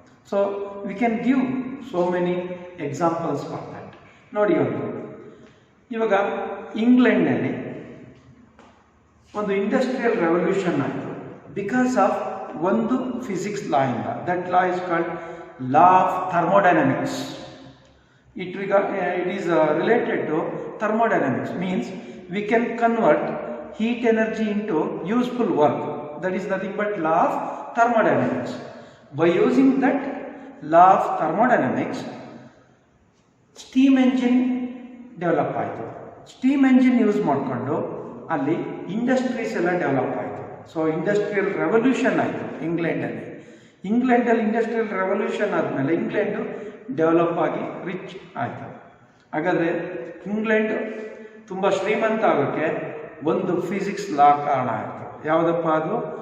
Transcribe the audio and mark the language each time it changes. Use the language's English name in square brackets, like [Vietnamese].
[English] So we can give so many examples for that. [Kannada] ನೋಡಿ, ಇವಾಗ ಇಂಗ್ಲೆಂಡ್ನಲ್ಲಿ ಒಂದು ಇಂಡಸ್ಟ್ರಿಯಲ್ ರೆವಲ್ಯೂಷನ್ ಆಯಿತು [English] because of [Kannada] ಒಂದು ಫಿಸಿಕ್ಸ್ ಲಾ ಇಂದ. [English] That law is called law of thermodynamics. It is related to thermodynamics, means we can convert heat energy into useful work. That is nothing but law of thermodynamics. By using that law of thermodynamics, steam engine develop ಆಯಿತು. [Kannada] Steam engine use ಮಾಡಿಕೊಂಡು ಅಲ್ಲಿ industries ಎಲ್ಲ develop ಆಯಿತು. So industrial revolution ಆಯಿತು ಇಂಗ್ಲೆಂಡಲ್ಲಿ. Industrial revolution ಆದಮೇಲೆ England develop ಆಗಿ rich ಆಯಿತು. ಹಾಗಾದರೆ ಇಂಗ್ಲೆಂಡ್ ತುಂಬ ಶ್ರೀಮಂತ ಆಗೋಕ್ಕೆ ಒಂದು ಫಿಸಿಕ್ಸ್ ಲಾ ಕಾರಣ ಆಯಿತು. ಯಾವುದಪ್ಪ ಅದು?